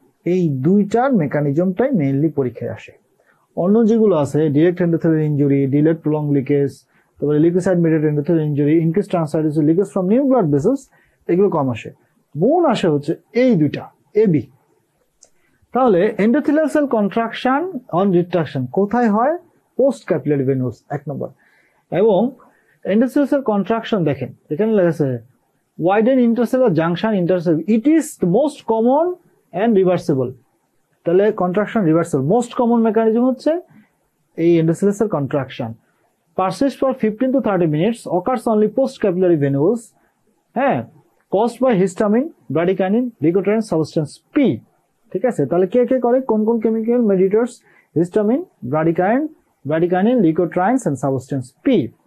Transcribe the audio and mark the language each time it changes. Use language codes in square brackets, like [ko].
[bn] এই 2টার মেকানিজমটাই মেইনলি পরীক্ষায় আসে। অন্য যেগুলো আছে direct endothelial injury, delayed prolong leakage, তারপরে leucocyte mediated endothelial injury, increase ট্রান্সাইটোসিস, leakage from new blood vessels, এগুলো কম আসে। বোন আসে হচ্ছে এই দুইটা এবি। তাহলে endothelial cell contraction on retraction কোথায় হয়? পোস্ট ক্যাপিলারি ভেনুস 1 নম্বর। এবং এন্ডোথেলিয়াল সেল কন্ট্রাকশন দেখেন এখানে লেখা আছে [en] widen intercellular junction intercellular, it is the most common and reversible। [bn] তাহলে contraction reversal most common mechanism হচ্ছে এই endothelial cell contraction. [en] persist for 15 to 30 minutes, occurs only post capillary venules, হ্যাঁ, caused by histamine, bradykinin, leukotriene, substance P। [bn] ঠিক আছে, তাহলে কে কে করে, কোন কোন chemical মেডিয়েটরস? Histamine, ব্রাডিকাইনিন, লিউকোট্রাইনস and substance P.